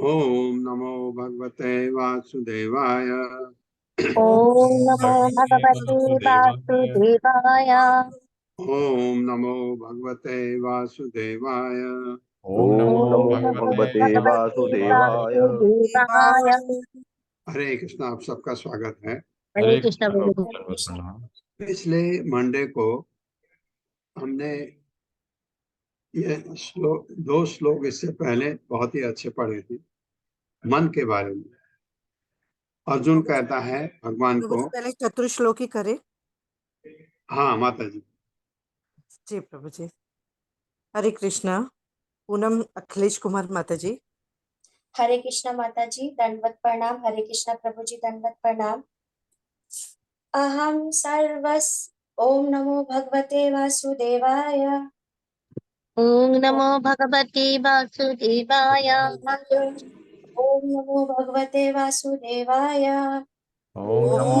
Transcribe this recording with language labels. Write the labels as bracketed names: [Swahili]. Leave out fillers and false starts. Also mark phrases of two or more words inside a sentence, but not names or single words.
[Sanskrit] ओम नमो भगवते वासुदेवाय। ओम नमो भगवते वासुदेवाय। ओम नमो भगवते वासुदेवाय। ओम नमो ओम नमो भगवते भगवते वासुदेवाय। वासुदेवाय। [Hindi] हरे कृष्ण, आप सबका स्वागत है। हरे हरे कृष्ण कृष्ण प्रभु। प्रभु, प्रणाम। पिछले मंडे को हमने ये दो श्लोक इससे पहले बहुत ही अच्छे पढ़े थे मन के बारे में। अर्जुन कहता है भगवान प्रभु को, जी पहले चतुर्श्लोकी करे। हाँ माता जी। जी प्रभु जी। हरे कृष्णा। पूनम अखिलेश कुमार माता जी। हरे कृष्णा माता जी, दंडवत प्रणाम। हरे कृष्णा प्रभु जी, दंडवत प्रणाम। [Sanskrit] अहम सर्वस ओम नमो भगवते वासुदेवाय। ओम नमो भगवते वासुदेवाय। ओम नमो भगवते वासुदेवाय। ओम नमो